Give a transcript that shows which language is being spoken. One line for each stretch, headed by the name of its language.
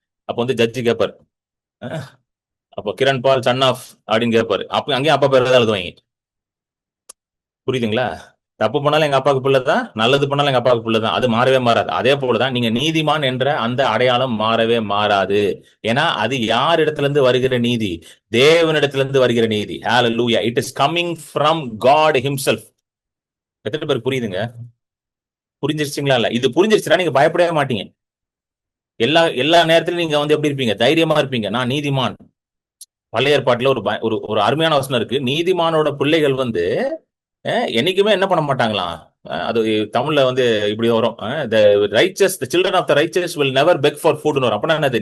Tamil: அப்ப வந்து ஜட்ஜி கேட்பாரு, அப்போ கிரண் பால் சன் ஆஃப் அப்படின்னு கேட்பாரு. அப்ப அங்கேயும் அப்பா பேர் தான் எழுதுவாங்க. புரியுதுங்களா? தப்பு பண்ணாலும் எங்க அப்பாவுக்கு பிள்ளை தான், நல்லது பண்ணாலும் எங்க அப்பாவுக்கு பிள்ளை தான். அது மாறவே மாறாது. அதே போலதான் நீங்க நீதிமான் என்ற அந்த அடையாளம் மாறவே மாறாது. ஏன்னா அது யார் இடத்துல இருந்து வருகிற நீதி? தேவனிடத்திலிருந்து வருகிற நீதி. ஹalleluya.
English: It is coming from God himself.
Tamil: எத்தனை பேர் புரியுதுங்க? புரிஞ்சிருச்சுங்களா? இல்ல இது புரிஞ்சிருச்சுன்னா நீங்க பயப்படவே மாட்டீங்க. எல்லா எல்லா நேரத்திலும் நீங்க வந்து எப்படி இருப்பீங்க? தைரியமா இருப்பீங்க. நான் நீதிமான். பழைய ஏற்பாட்டுல ஒரு ஒரு அருமையான வசனம் இருக்கு. நீதிமானோட பிள்ளைகள் வந்து என்னைக்குமே என்ன பண்ண மாட்டாங்களாம். அது தமிழ்ல வந்து இப்படி வரும்.
English: the children of the riches will never beg for ஃபுட்னு
Tamil: வரும். அப்படின்னா என்னது?